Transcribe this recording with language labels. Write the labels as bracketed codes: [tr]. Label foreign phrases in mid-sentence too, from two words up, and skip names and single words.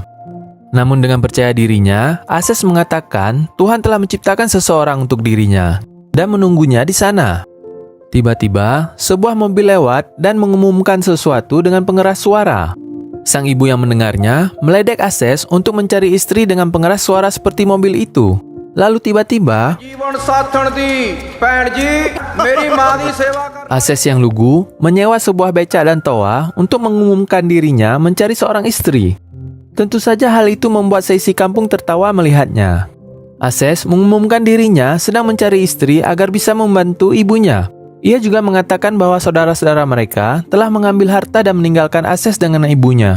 [id] Namun dengan percaya dirinya, Access mengatakan Tuhan telah menciptakan seseorang untuk dirinya dan menunggunya di sana. Tiba-tiba, sebuah mobil lewat dan mengumumkan sesuatu dengan pengeras suara. Sang ibu yang mendengarnya meledek Access untuk mencari istri dengan pengeras suara seperti mobil itu. Lalu tiba-tiba, [pa] ਜੀਵਨ ਸਾਥਣ ਦੀ ਭੈਣ ਜੀ ਮੇਰੀ ਮਾਂ ਦੀ ਸੇਵਾ ਕਰ [id] Ases yang lugu menyewa sebuah becak dan toa untuk mengumumkan dirinya mencari seorang istri. Tentu saja hal itu membuat seisi kampung tertawa melihatnya. Ases mengumumkan dirinya sedang mencari istri agar bisa membantu ibunya. Ia juga mengatakan bahwa saudara-saudara mereka telah mengambil harta dan meninggalkan Ases dengan ibunya.